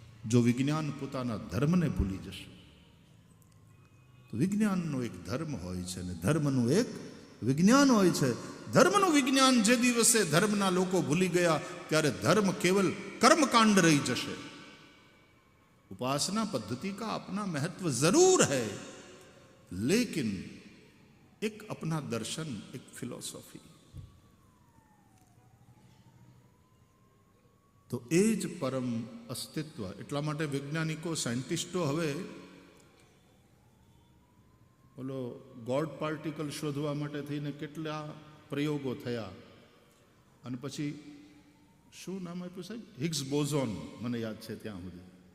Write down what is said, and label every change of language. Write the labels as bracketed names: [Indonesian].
[Gujarati] જો વિજ્ઞાન પોતાના ધર્મને ભૂલી જશે તો વિજ્ઞાનનો એક ધર્મ હોય છે અને ધર્મનું એક વિજ્ઞાન હોય છે. ધર્મનું વિજ્ઞાન જે દિવસે ધર્મના લોકો ભૂલી ગયા ત્યારે ધર્મ કેવલ કર્મકાંડ રહી જશે. [Hindi] उपासना पद्धति का अपना महत्व जरूर है, लेकिन एक अपना दर्शन, एक फिलॉसफी. [Gujarati] तो એ જ પરમ અસ્તિત્વ. એટલા માટે વૈજ્ઞાનિકો, સાયન્ટિસ્ટો હવે ઓલો ગોડ પાર્ટિકલ શોધવા માટે થઈને કેટલા પ્રયોગો થયા. અને પછી શું નામ આપ્યું સાહેબ? હિગ્સ બોઝોન, મને યાદ છે ત્યાં સુધી.